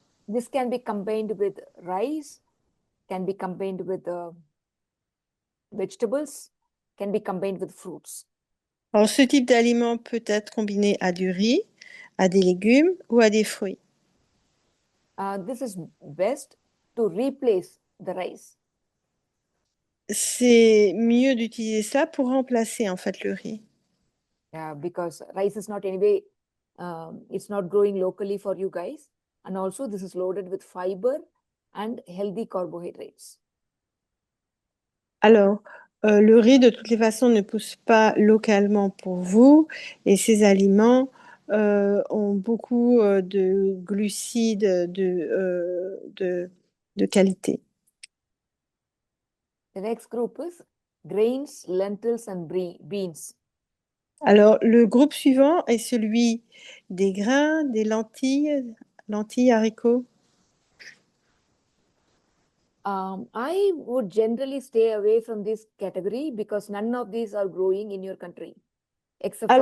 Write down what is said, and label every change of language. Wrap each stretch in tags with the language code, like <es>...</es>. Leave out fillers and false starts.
<en>this can be combined with rice, can be combined with vegetables, can be combined with fruits.</en> <fr>Alors, ce type d'aliment peut être combiné à du riz, à des légumes ou à des fruits.</fr> <en>This is best to replace the rice.</en> <fr>C'est mieux d'utiliser ça pour remplacer en fait le riz.</fr> <en>Because rice is not anyway, it's not growing locally for you guys. And also this is loaded with fiber and healthy carbohydrates.</en> <fr>Alors, le riz, de toutes les façons, ne pousse pas localement pour vous et ces aliments ont beaucoup de glucides de qualité.</fr> <en>The next group is grains, lentils, and beans.</en> <fr>Alors, le groupe suivant est celui des grains, des lentilles, haricots.</fr> <en>I would generally stay away from this category because none of these are growing in your country except for</en>